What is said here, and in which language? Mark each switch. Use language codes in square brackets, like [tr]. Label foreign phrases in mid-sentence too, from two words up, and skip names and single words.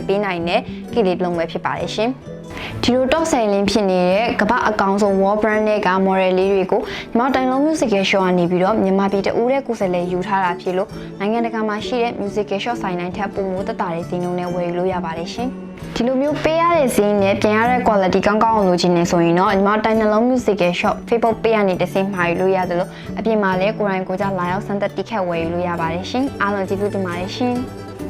[my] ပေးနိုင်တဲ့ cake လေးတစ်လုံးပဲဖြစ်ပါတယ်ရှင်ဒီလို [en] top selling [my] ဖြစ်နေတဲ့ကမ္ဘာအကောင်ဆုံး [en] wall brand [my] တွေက model လေးတွေကိုညီမတိုင်လုံး [en] music show [my] ကနေပြီးတော့မြန်မာပြည်တဦးတဲ့ကိုယ်စားလှယ်ယူထားတာဖြစ်လို့နိုင်ငံတကာမှာရှိတဲ့ [en] music show [my] ဆိုင်တိုင်းထက်ပိုမိုသက်သာတဲ့ဈေးနှုန်းနဲ့ဝယ်ယူလို့ရပါတယ်ရှင်ဒီလိုမျိုးပေးရတဲ့ဈေးနဲ့ပြင်ရတဲ့ quality ကောင်းကောင်းအောင်လုပ်ချင်နေဆိုရင်တော့ညီမတိုင်နှလုံး [en] music shop Facebook page [my] ကနေတစ်ဆင့်မှာယူလို့ရသလိုအပြင်မှာလည်းကိုယ်တိုင်ကိုယ်ကြလာရောက်စမ်းသပ်တိခတ်ဝယ်ယူလို့ရပါတယ်ရှင်အားလုံးကျေးဇူးတင်ပါတယ်ရှင်